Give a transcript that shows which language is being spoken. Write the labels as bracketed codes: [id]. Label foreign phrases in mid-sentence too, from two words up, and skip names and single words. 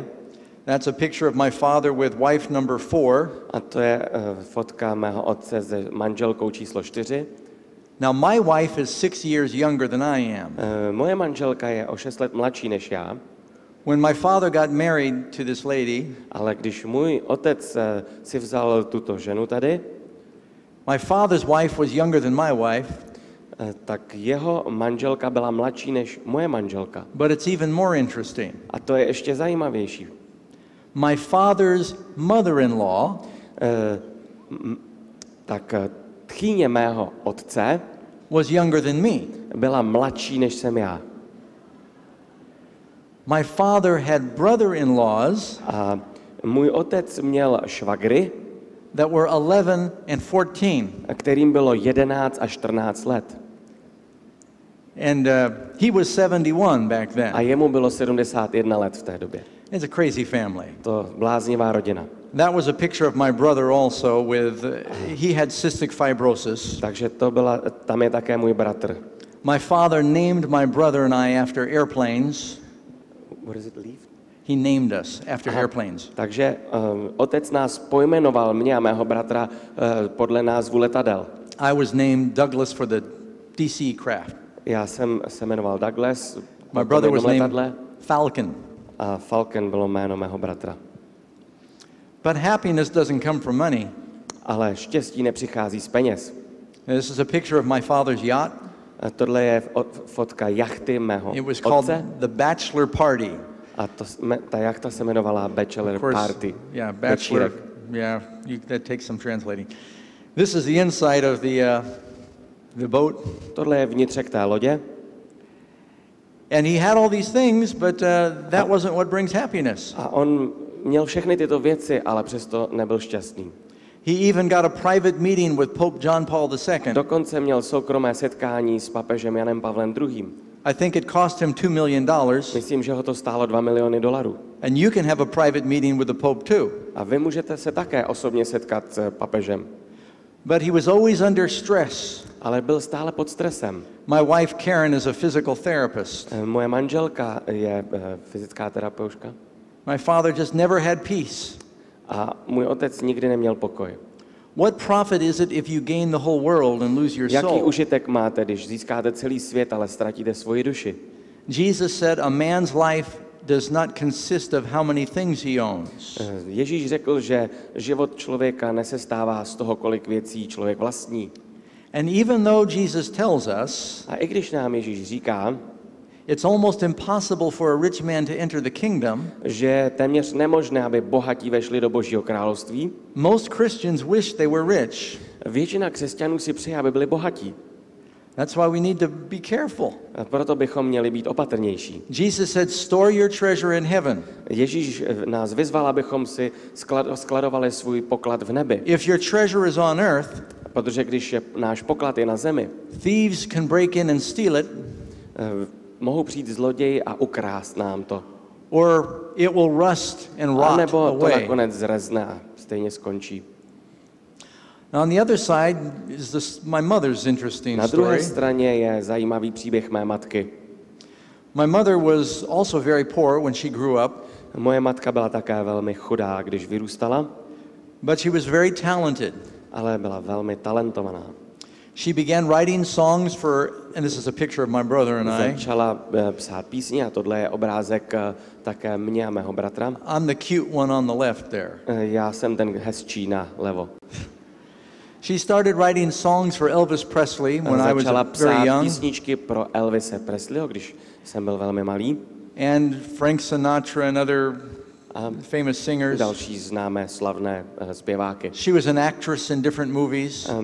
[en] That's a picture of my father with wife number 4. [cs] A to je fotka mého otce s manželkou číslo 4. [en] Now my wife is 6 years younger than I am. [cs] Moje manželka je o 6 let mladší než já. [en] When my father got married to this lady, [cs] ale když můj otec si vzal tuto ženu tady, [en] my father's wife was younger than my wife. [cs] Tak jeho manželka byla mladší než moje manželka. [en] But it's even more interesting. [cs] A to je ještě zajímavější. [en] My father's mother-in-law, [cs] tak tchýně mého otce [en] was younger than me. [cs] Byla mladší než jsem já. [en] My father had brother-in-laws. [cs] A můj otec měl švagry, [en] that were 11 and 14. [cs] Kterým bylo 11 a 14 let. [en] And he was 71 back then. [cs] A jemu bylo 71 let v té době. [en] It's a crazy family. [cs] To bláznivá rodina. [en] That was a picture of my brother also with he had cystic fibrosis. [cs] Takže tam je také můj bratr. [en] My father named my brother and I after airplanes. What does it leave? He named us after airplanes. [cs] Takže otec nás pojmenoval, mě a mého bratra, podle názvu letadel. [en] I was named Douglas for the DC craft. [cs] Já jsem se jmenoval Douglas. [en] My brother was named Falcon. [cs] A Falcon bylo jméno mého bratra. [en] But happiness doesn't come from money. [cs] Ale štěstí nepřichází z peněz. [en] This is a picture of my father's yacht. [cs] A tohle je fotka jachty mého otce. [en] It was called the Batchelor Party. [cs] A ta jachta se jmenovala Batchelor Party. [en] Yeah, Batchelor. Yeah, that takes some translating. This is the inside of the boat. [cs] Tohle je vnitřek té lodě. [en] And he had all these things, but that wasn't what brings happiness. [cs] A on měl všechny tyto věci, ale přesto nebyl šťastný. [en] He even got a private meeting with Pope John Paul II. [cs] Dokonce měl soukromé setkání s papežem Janem Pavlem II. [en] I think it cost him $2 million. [cs] Myslím, že ho to stálo $2 miliony. [en] And you can have a private meeting with the Pope too. [cs] A vy můžete se také osobně setkat s papežem. [en] But he was always under stress. [cs] Ale byl stále pod stresem. [en] My wife Karen is a physical therapist. [cs] Moje manželka je fyzická terapeutka. [en] My father just never had peace. [cs] A můj otec nikdy neměl pokoj. [en] What profit is it if you gain the whole world and lose your soul? [cs] Jaký užitek máte, když získáte celý svět, ale ztratíte svoji duši? [en] Jesus said a man's life does not consist of how many things he owns. [cs] Ježíš řekl, že život člověka nesestává z toho, kolik věcí člověk vlastní. [en] And even though Jesus tells us, [cs] a i když nám Ježíš říká, [en] it's almost impossible for a rich man to enter the kingdom, [cs] že je téměř nemožné, aby bohatí vešli do Božího království. [en] Most Christians wish they were rich. [cs] Většina křesťanů si přeje, aby byli bohatí. [en] That's why we need to be careful. [cs] A proto bychom měli být opatrnější. [en] Jesus said, store your treasure in heaven. [cs] Ježíš nás vyzval, abychom si skladovali svůj poklad v nebi. [en] If your treasure is on earth, [cs] protože když náš poklad je na zemi, [en] thieves can break in and steal it. [cs] Mohou přijít zloději a ukrást nám to. [en] Or it will rust and rot away. [cs] Nebo to nakonec zrezne a stejně skončí. [en] Now on the other side is my mother's interesting story. [cs] Na druhé straně je zajímavý příběh mé matky. [en] My mother was also very poor when she grew up. [cs] Moje matka byla také velmi chudá, když vyrůstala. [en] But she was very talented. [cs] Ale byla velmi talentovaná. [en] She began writing songs for, and this is a picture of my brother and I. [cs] Začala psát písně a tohle je obrázek také mě a mého bratra. [en] I'm the cute one on the left there. [cs] Já jsem ten hezčí na levo. [en] She started writing songs for Elvis Presley when I was very young. [cs] Začala psát písničky pro Elvise Presleyho, když jsem byl velmi malý. [en] And Frank Sinatra and other famous singers. [cs] Další známé slavné zpěváky. [en] She was an actress in different movies.